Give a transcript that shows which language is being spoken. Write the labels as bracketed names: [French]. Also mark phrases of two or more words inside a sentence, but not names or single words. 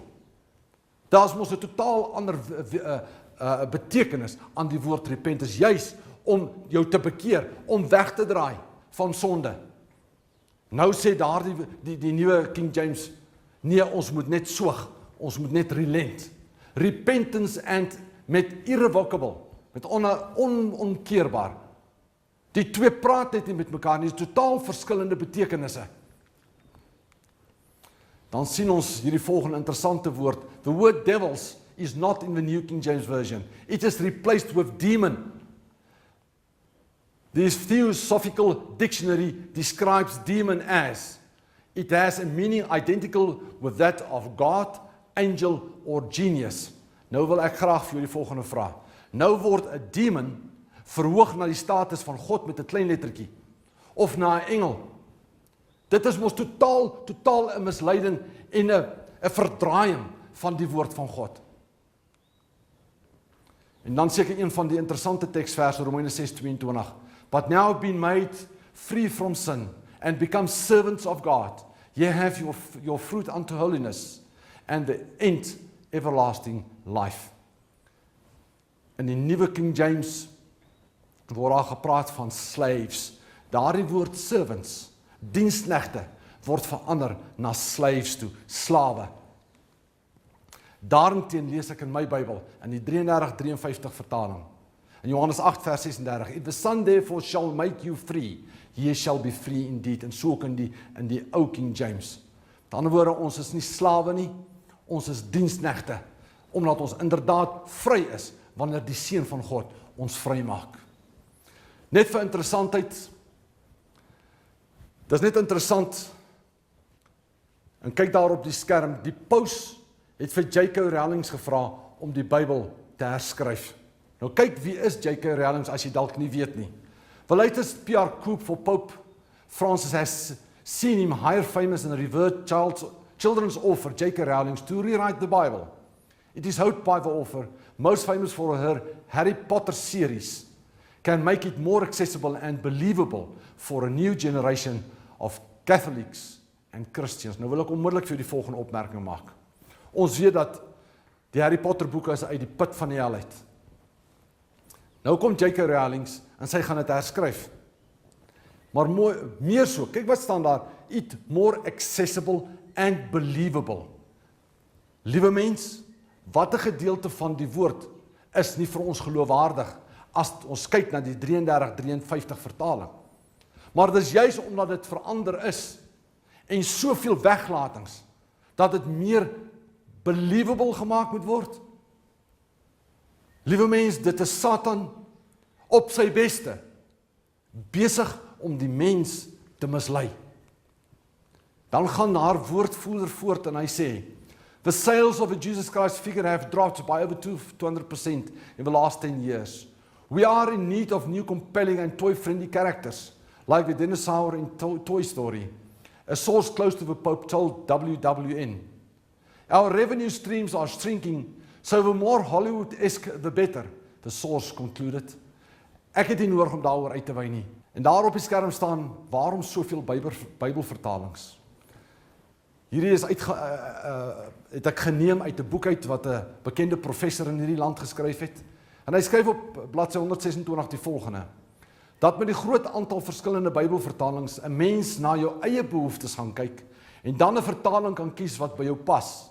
[Afrikaans] Daar is mos 'n totaal ander betekenis aan die woord repent, is juis om jou te bekeer, om weg te draai van sonde. Nou sê daar die nuwe King James, Nee, ons moet net soeg, ons moet net relent. [English] Repentance and [Afrikaans] met irrevocable, met onkeerbaar. Die twee praat net nie met mekaar nie, totaal verskillende betekenisse. Dan sien ons hierdie volgende interessante woord. [English] The word devils is not in the New King James Version. It is replaced with demon. This Theosophical Dictionary describes demon as it has a meaning identical with that of God, angel or genius. [Afrikaans] Nou wil ek graag vir julle die volgende vraag. Nou word 'n demon verhoog na die status van God met 'n klein lettertjie of na 'n engel. Dit is mos totaal 'n misleiding en 'n verdraaiing van die woord van God. En dan seker een van die interessante teksverse, Romeine 6:22. [English] But now been made free from sin and become servants of God. Ye have your fruit unto holiness and the end everlasting life. [Afrikaans] In die nuwe King James word daar gepraat van slaves. Daardie woord servants, diensknegte, word verander na slaves toe, slawe. Daarteen lees ek in my Bybel, in die 33:53 vertaling. In Johannes 8 vers 36, [English] If the Son therefore shall make you free, ye shall be free indeed. [Afrikaans] En so ook in die ou King James. Met ander woorde, ons is nie slawe nie, ons is diensknegte, omdat ons inderdaad vry is, wanneer die Seun van God ons vry maak. Net vir interessantheid, dis net interessant, en kyk daar op die skerm, die paus het vir J.K. Rowling gevra om die Bybel te herskryf. Nou kyk, wie is J.K. Rowling as jy dalk nie weet nie. [English] The latest PR coup for Pope Francis has seen him hire famous and revered children's author J.K. Rowling to rewrite the Bible. It is hoped by the author, most famous for her Harry Potter series, can make it more accessible and believable for a new generation of Catholics and Christians. [Afrikaans] Nou wil ek onmiddellik vir die volgende opmerking maak. Ons weet dat die Harry Potter boeke is uit die put van die hel uit. Nou kom J.K. Rowling en sy gaan dit herskryf. Maar meer so, kyk wat staan daar, [English] it more accessible and believable. [Afrikaans] Liewe mens, wat 'n gedeelte van die woord is nie vir ons geloofwaardig as ons kyk na die 33:53 vertaling. Maar dis juis omdat dit verander is en soveel weglatings dat dit meer believable gemaak moet word. Liewe mens, dit is Satan op sy beste besig om die mens te mislei. Dan gaan haar woordvoerder voort en hy sê, [English] the sales of a Jesus Christ figure have dropped by over 200% in the last 10 years. We are in need of new compelling and toy-friendly characters, like the dinosaur in Toy Story. A source close to the Pope told WWN. Our revenue streams are shrinking, so the more Hollywood-esque the better, the source concluded. [Afrikaans] Ek het nie nodig om daaroor uit te wy nie. En daar op die skerm staan, waarom soveel Bybelvertalings? Hierdie is het ek geneem uit 'n boek uit wat 'n bekende professor in hierdie land geskryf het. En hy skryf op bladsy 126 die volgende: dat met die groot aantal verskillende Bybelvertalings 'n mens na jou eie behoeftes gaan kyk en dan 'n vertaling kan kies wat by jou pas.